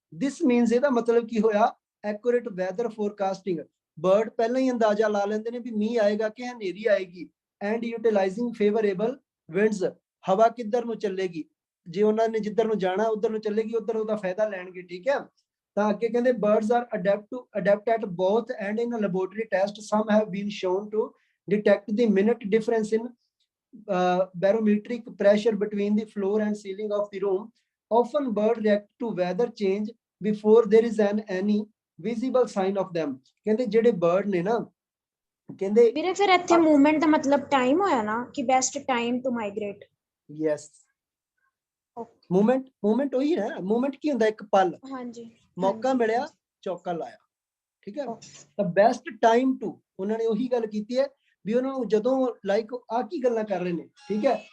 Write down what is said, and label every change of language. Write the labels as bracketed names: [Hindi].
[Punjabi] ਦਿਸ means, ਇਹਦਾ ਮਤਲਬ ਕੀ ਹੋਇਆ, ਐਕੂਰੇਟ ਵੈਦਰ ਫੋਰਕਾਸਟਿੰਗ, ਬਰਡ ਪਹਿਲਾਂ ਹੀ ਅੰਦਾਜ਼ਾ ਲਾ ਲੈਂਦੇ ਨੇ ਵੀ ਮੀਂਹ ਆਏਗਾ ਕਿ ਹਨੇਰੀ ਆਏਗੀ। ਐਂਡ ਯੂਟਿਲਾਈਜ਼ਿੰਗ ਫੇਵਰੇਬਲ ਵਿੰਡਸ, ਹਵਾ ਕਿੱਧਰ ਨੂੰ ਚੱਲੇਗੀ, ਜੇ ਉਹਨਾਂ ਨੇ ਜਿੱਧਰ ਨੂੰ ਜਾਣਾ ਉਧਰ ਨੂੰ ਚੱਲੇਗੀ, ਉਧਰ ਉਹਦਾ ਫਾਇਦਾ ਲੈਣਗੇ, ਠੀਕ ਹੈ। ਤਾਂ ਅੱਗੇ ਕਹਿੰਦੇ [English] birds are adapt at both and in a laboratory test some have been shown to detect the minute difference in barometric pressure between the floor and ceiling of the room. Often birds react to weather change before there is any visible sign of them. [Punjabi] ਕਹਿੰਦੇ ਜਿਹੜੇ bird ਨੇ ਨਾ ਕਹਿੰਦੇ ਵੀਰੇ ਫਿਰ ਇੱਥੇ movement ਦਾ ਮਤਲਬ time ਹੋਇਆ ਨਾ ਕਿ best time to migrate. Yes movement ਉਹੀ ਹੈ। ਮੂਵਮੈਂਟ ਕੀ ਹੁੰਦਾ? ਇੱਕ ਪਲ, ਹਾਂਜੀ ਮੌਕਾ ਮਿਲਿਆ, ਚੌਕਾ ਲਾਇਆ, ਠੀਕ ਹੈ। ਤਾਂ ਬੈਸਟ ਟਾਈਮ ਟੂ ਉਹਨਾਂ ਨੇ ਉਹੀ ਗੱਲ ਕੀਤੀ ਹੈ ਵੀ ਉਹਨਾਂ ਨੂੰ ਜਦੋਂ ਲਾਈਕ ਆ ਕੀ ਗੱਲਾਂ ਕਰ ਰਹੇ ਨੇ, ਠੀਕ ਹੈ।